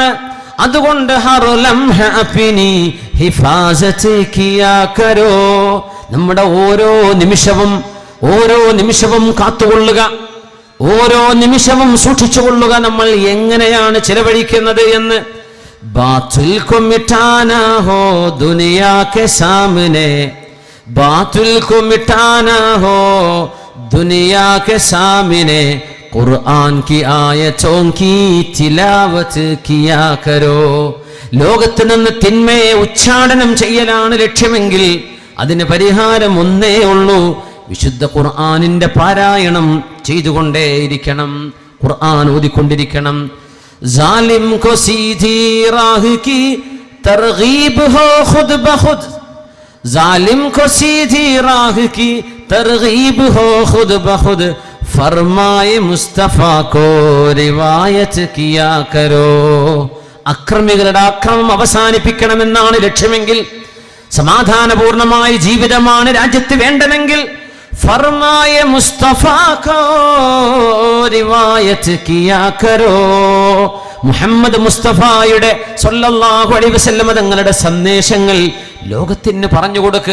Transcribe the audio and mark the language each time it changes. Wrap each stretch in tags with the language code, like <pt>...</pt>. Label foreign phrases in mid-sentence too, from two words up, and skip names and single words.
<ml>അതുകൊണ്ട്</ml> <ur>ہر لمحہ اپنی حفاظت کیا کرو,</ur> <ml>നമ്മുടെ ഓരോ നിമിഷവും കാത്തുകൊള്ളുക, ഓരോ നിമിഷവും സൂക്ഷിച്ചുകൊള്ളുക. നമ്മൾ എങ്ങനെയാണ് ചെലവഴിക്കുന്നത് എന്ന്.</ml> <ur>باطل کو مٹانا ہو دنیا کے سامنے، باطل کو مٹانا ہو دنیا کے سامنے، قرآن کی آیتوں کی تلاوت کیا کرو.</ur> <ml>ലോകത്ത് നിന്ന് തിന്മയെ ഉച്ചാടനം ചെയ്യലാണ് ലക്ഷ്യമെങ്കിൽ അതിന് പരിഹാരം ഒന്നേ ഉള്ളൂ, വിശുദ്ധ ഖുർആനിന്റെ പാരായണം ചെയ്തുകൊണ്ടേയിരിക്കണം, ഖുർആൻ ഓതിക്കൊണ്ടിരിക്കണം.</ml> <ur>ظالم کو سیدھی راہ کی ترغیب ہو خود بخود، ظالم کو سیدھی راہ کی ترغیب ہو خود بخود، فرمائے مصطفیٰ کو روایت کیا کرو.</ur> <ml>അക്രമികളുടെ അക്രമം അവസാനിപ്പിക്കണമെന്നാണ് ലക്ഷ്യമെങ്കിൽ, സമാധാനപൂർണമായ ജീവിതമാണ് രാജ്യത്ത് വേണ്ടമെങ്കിൽ,</ml> <ur>فرمائے مصطفیٰ کو روایت کیا کرو,</ur> <ml>മുഹമ്മദ് മുസ്തഫയുടെ</ml> <ar>صلى الله عليه وسلم</ar> <ml>തങ്ങളുടെ സന്ദേശങ്ങൾ ലോകത്തിന് പറഞ്ഞു കൊടുക്ക്.</ml>